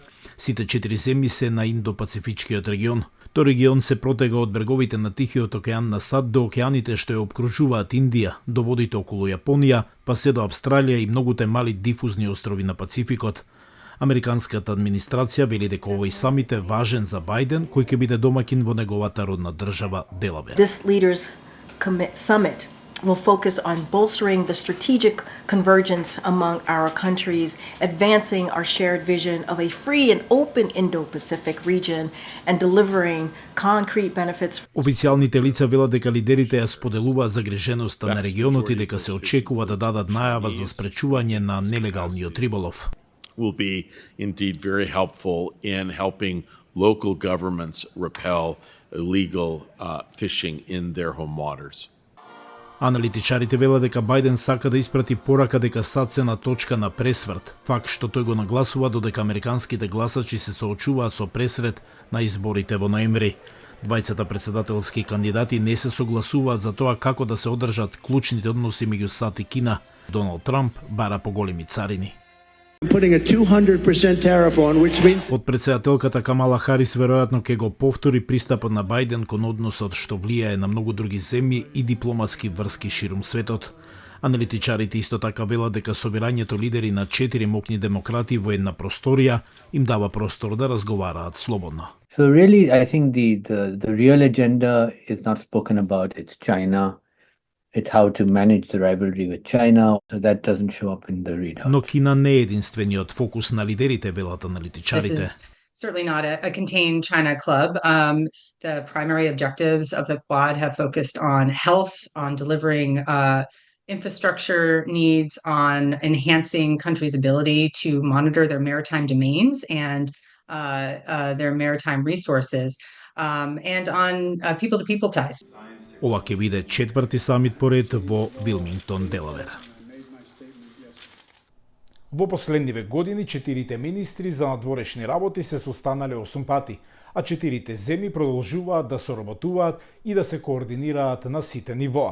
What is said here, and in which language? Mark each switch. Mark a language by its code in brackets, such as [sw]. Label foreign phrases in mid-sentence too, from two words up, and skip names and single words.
[mk] Сите четири земји се на Индо-Пацифичкиот регион. Тој регион се протега од бреговите на Тихиот океан на САД до океаните што ја обкружуваат Индија, до водите околу Јапонија, па се до Австралија и многуте мали дифузни острови на Пацификот. Американската администрација вели дека овој самит е важен за Бајден, кој ќе биде домакин во неговата родна држава Делавер. [en] This leaders summit will focus on bolstering the strategic convergence among our countries, advancing our shared vision of a free and open Indo-Pacific region and delivering concrete benefits. [mk] Официјалните лица велат дека лидерите ја споделуваат загриженоста на регионот и дека се очекува да дадат најава за спречување на нелегалниот риболов. [en] Will be indeed very helpful in helping local governments repel illegal fishing in their home waters. [mk] Аналитичарите велат дека Бајден сака да испрати порака дека САД се на точка на пресврт, факт што тој го нагласува додека американските гласачи се соочуваат со пресрет на изборите во ноември. Двајцата председателски кандидати не се согласуваат за тоа како да се одржат клучните односи меѓу САД и Кина. Доналд Трамп бара поголеми царини. Подпредседателката Камала Харис веројатно ќе го повтори пристапот на Бајден кон односот што влијае на многу други земји и дипломатски врски ширум светот. Аналитичарите исто така велат дека собирањето лидери на 4 мокни демократи во една просторија им дава простор да разговараат слободно. [en] So really I think the real agenda is not spoken about. It's China. It's how to manage the rivalry with China, so that doesn't show up in the readout. [mk] Но Кина не е единствениот фокус на лидерите, велат аналитичарите. [en] This is certainly not a contained China club. The primary objectives of the Quad have focused on health, on delivering infrastructure needs, on enhancing countries' ability to monitor their maritime domains and their maritime resources, and on people-to-people ties. [mk] Ова ќе биде четврти самит поред во Вилмингтон, Делавер. Во последниве години четирите министри за надворешни работи се состанале 8 пати, а четирите земји продолжуваат да соработуваат и да се координираат на сите нивоа.